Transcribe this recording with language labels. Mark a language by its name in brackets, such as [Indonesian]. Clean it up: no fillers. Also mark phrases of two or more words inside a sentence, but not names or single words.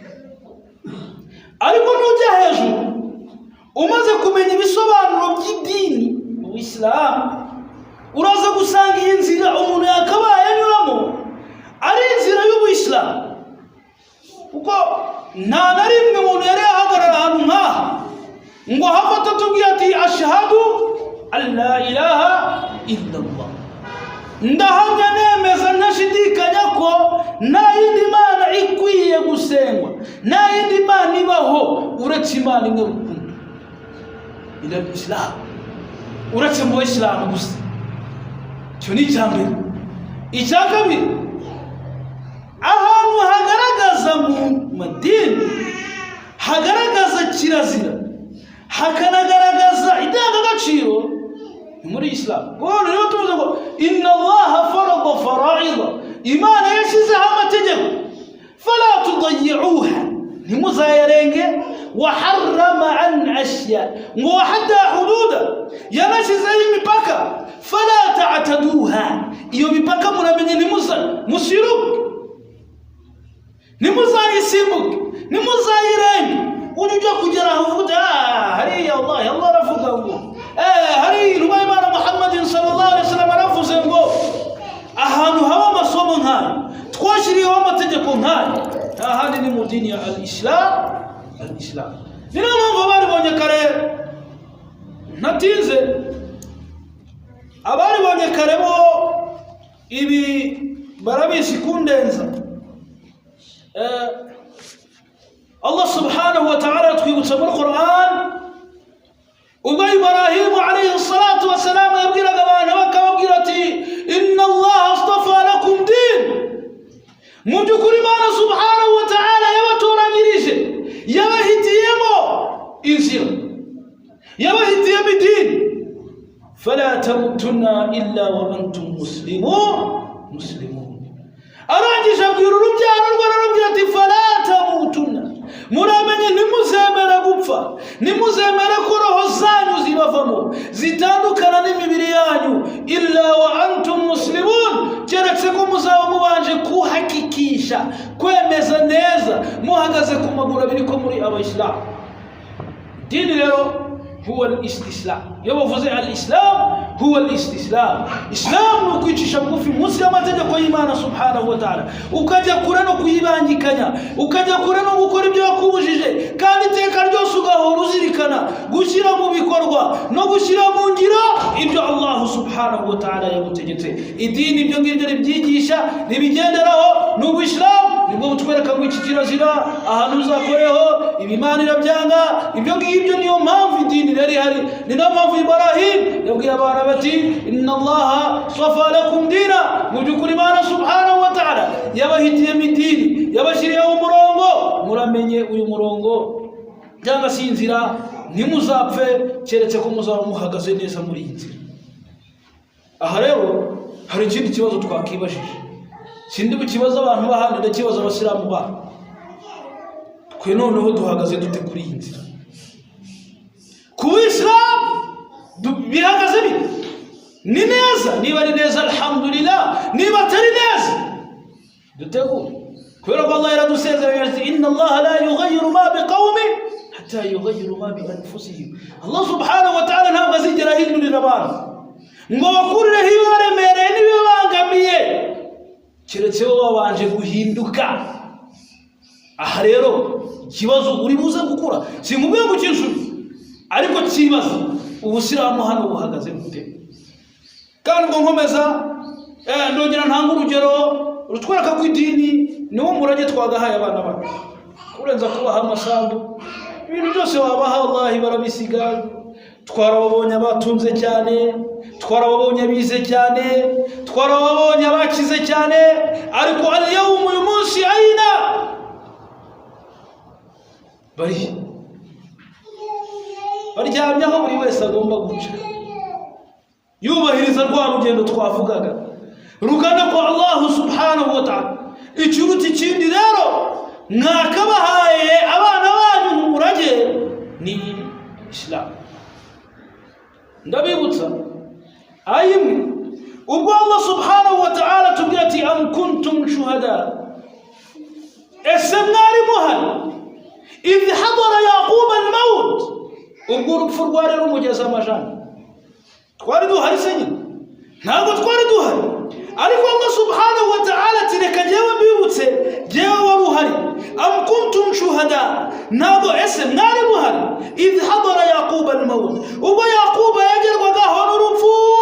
[Kinyarwanda] Ariko nujya hejuru umaze kumenya ibisobanuro by'idini mu Islam, uraza gusanga iyi nzira umuntu yakabaye anyuramo ari inzira y'Ubuyisilamu. Kuko nta na rimwe umuntu yari yahagarara ahantu nk'aha ngo hafata tubwiye ati [Arabic] أشهد أن لا إله إلا الله, [Kinyarwanda] ndahamya nemeza ntashidikanya ko nta yindi mana ikwiye gusengwa, nta yindi mana ibaho uretse Imana imwe rukumbi, [Arabic] إلا إسلام, [Kinyarwanda] uretse mu Islam gusa. Cyo ni icyambere. Icya kabiri, ahantu hagaragaza mu madini, hagaragaza kirazira, hakanagaragaza indangagaciro muri Islam. Kuko rero tuvuze ngo [Arabic] إن الله فرض فرائض, [Kinyarwanda] Imana yashyizeho amategeko, [Arabic] فلا تضيعوها, [Kinyarwanda] ntimuzayarenge, [Arabic] وحرم أن أشياء, [Kinyarwanda] ngo [Arabic] وحد حدودا, [Kinyarwanda] yanashyizeho imipaka, [Arabic] فلا تعتدوها, [Kinyarwanda] iyo mipaka muramenye musiruke, ntimuzayisimbuke, ntimuzayirenge. Ujya kugera aho uvuga hariya Allah aravuga ngo hari intumwa y'Imana Muhammad [Arabic] صلى الله عليه وسلم [Kinyarwanda] aravuze ngo ahantu haba amasomo nk'ayo, twashyiriyeho amategeko nk'ayo, nta handi ni mu dini ya al-Islam. Ni nayo mpamvu baribonye kare, ntatinze, abaribonye kare bo ibi barabisi kundenza. Allah [Arabic] سبحانه وتعالى [Kinyarwanda] twibutsa muri Qur'an ubwo Ibrahim [Arabic] عليه الصلاة والسلام [Kinyarwanda] yabwiraga abantu bakababwira ati [Arabic] إن الله اصطفى لكم دين. [Kinyarwanda] Mu by'ukuri Imana [Arabic] سبحانه وتعالى [Kinyarwanda] yabatoranyirije, yabahitiyemo inzira, yabahitiyemo idini. [Arabic] فلا تموتن إلا وأنتم مسلمون. [Kinyarwanda] Arangije abwira urubyaro rwe, ararubwira ati [Arabic] فلا تموتن, [Kinyarwanda] muramenye ntimuzemera gupfa, ntimuzemera ko roho zanyu zibavamo zitandukana n'imibiri yanyu, [Arabic] إلا وأنتم مسلمون, [Kinyarwanda] keretse ko muzaba mubanje kuhakikisha, kwemeza neza, muhagaze ku maguru abiri ko muri abayisilamu. Dini rero [Arabic] هو الاستسلام. [Kinyarwanda] Iyo bavuze [Arabic] الإسلام هو الاستسلام. [Kinyarwanda] Islam ni ukwicisha bugufi munsi y'amategeko y'Imana [Arabic] سبحانه وتعالى, [Kinyarwanda] ukajya kure no kuyibangikanya, ukajya kure no gukora ibyo yakubujije, kandi iteka ryose ugahora uzirikana gushyira mu bikorwa no gushyira mu ngiro ibyo Allah [Arabic] سبحانه وتعالى [Kinyarwanda] yagutegetse. Idini ibyo ngibyo ribyigisha, ribigenderaho, ni Ubuyisilamu. Nibwo butwereka ngo iki kirazira, ahantu uzakoreho ibimana irabyanga. Ibyo ngibyo niyo mpamvu idini rero ihari. Ni nayo mpamvu Ibrahim yabwira abana bati [Arabic] إن الله صفا لكم دينا. [Kinyarwanda] Mu by'ukuri Imana [Arabic] سبحانه وتعالى [Kinyarwanda] yabahitiyemo idini, yabashyiriyeho umurongo, muramenye uyu murongo cyangwa se inzira, ntimuzapfe keretse ko muzaba muhagaze neza muri iyi nzira. Aha rero hari ikindi kibazo twakibajije, sindi bukibaza abantu bahandi, ndakibaza abasilamu babo, twe noneho duhagaze dute kuri iyi nzira? Ku Islam bihagaze bite? Ni neza? Niba ari neza alhamdulillah, niba atari neza dutegure, kubera ko Allah yaradusezeranye ati [Arabic] إن الله لا يغير ما بقوم حتى يغيروا ما بأنفسهم. [Kinyarwanda] Allah [Arabic] سبحانه وتعالى [Kinyarwanda] ntabwo azigera ahindurira abantu ngo bakurireho ibibaremereye n'ibibangamiye keretse bo babanje guhinduka. Aha rero ikibazo uri buze gukura, sinkubwiye ngo cyinshuri, ariko kibazo Ubuyisilamu hano buhagaze gute? Kandi ngo nkomeza ndongera ntanga urugero rutwereka ko idini niwo murage twagahaye abana bacu, kurenza kubaha amasambu, ibintu byose wabaha Allah barabisiga. Twarababonye abatunze cyane, twarababonye bize cyane, twarababonye abakize cyane, ariko al-yawm uyu munsi aina baryamye aho buri wese agomba guca, yubahiriza rwa rugendo twavugaga rugana kwa Allah [Arabic] سبحانه وتعالى. [Kinyarwanda] Ikiruta ikindi rero mwakabahaye abana banyu mu murage ni Islam. Ndabibutsa ayimwe ubwo Allah [Arabic] سبحانه وتعالى [Kinyarwanda] tubwira ati [Arabic] أم كنتم شهداء [Kinyarwanda] ese mwari muhari [Arabic] إذ حضر يعقوب الموت [Kinyarwanda] ubwo urupfu rwari rumugeza amajana twari duhari se nyine ntabwo twari duhari ariko Allah [Arabic] سبحانه وتعالى [Kinyarwanda] ati reka jewe mbibutse jewe wari uhari [Arabic] أم كنتم شهداء [Kinyarwanda] ntabwo ese mwari muhari [Arabic] إذ حضر يعقوب الموت [Kinyarwanda] ubwo yaqub yagerwagaho n'urupfu